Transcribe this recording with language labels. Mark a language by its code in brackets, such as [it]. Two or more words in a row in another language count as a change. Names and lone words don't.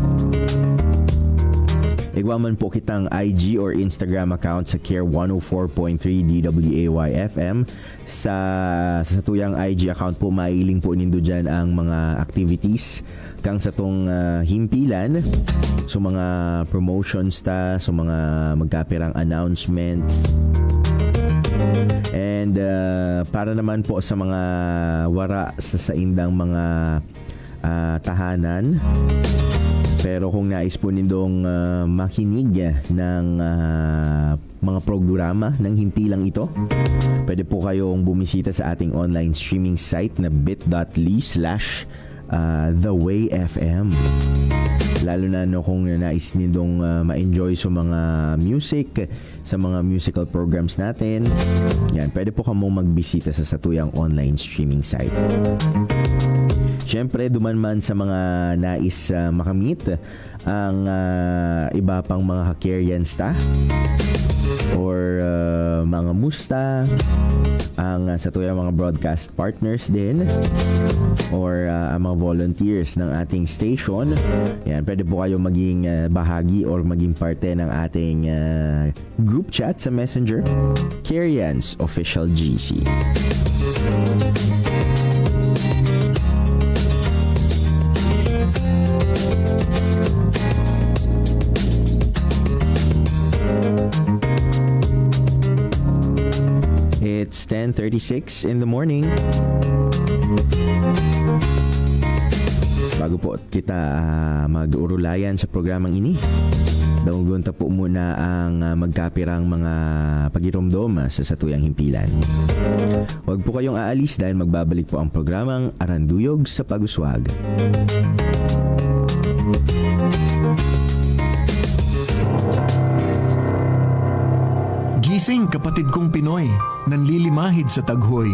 [bik] Igwaman po kitang IG or Instagram account sa Care 104.3 DWAY-FM. Sa satuyang IG account po, mailing po nindo dyan ang mga activities kang sa tong himpilan. So mga promotions ta, so mga magkapirang announcements. [tl] And para naman po sa mga wara sa saindang mga tahanan, pero kung nais po nindong makinig ng mga programa ng himpilang ito, pwede po kayong bumisita sa ating online streaming site na bit.ly/thewayfm. [bik] Lalo na no, kung nais nindong ma-enjoy sa mga music, sa mga musical programs natin, yan, pwede po kamong magbisita sa satuyang online streaming site. Siyempre, duman man sa mga nais makamit ang iba pang mga Hakerians ta or mga musta, ang satuyang mga [en] broadcast partners [bik] din or ang mga volunteers ng ating station. [tl] Yan, pwede po kayo maging bahagi or maging parte ng ating group chat sa Messenger, Hakerians Official GC. [en] It's 10:36 in the morning. [bik] Bago po kita mag-urulayan sa programang ini, daungon ta po muna ang magkapirang mga pagiromdom sa satuyang himpilan. [tl] Huwag po kayong aalis dahil magbabalik po ang programang Aranduyog sa Pag-uswag. Gising kapatid kong Pinoy, nanlilimahid sa taghoy.